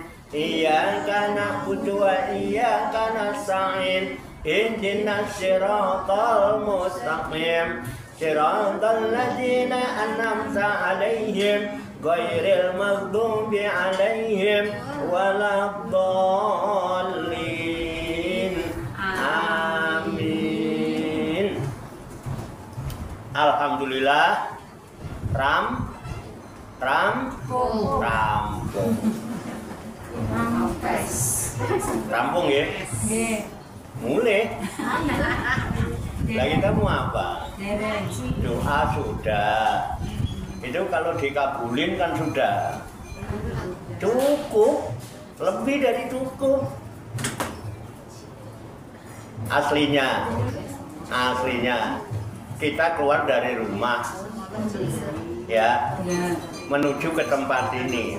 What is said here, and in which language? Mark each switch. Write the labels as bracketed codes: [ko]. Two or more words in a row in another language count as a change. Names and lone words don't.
[ar] إياك نعبد وإياك نستعين. اهدنا الصراط المستقيم. صراط الذين أنعمت عليهم غير المغضوب عليهم ولا الضالين. آمين. الحمد لله. [id] Rampung. Rampung ya? Mulai. Lah kita mau apa? Doa sudah. Itu kalau dikabulin kan sudah cukup, lebih dari cukup. Aslinya kita keluar dari rumah ya, menuju ke tempat ini.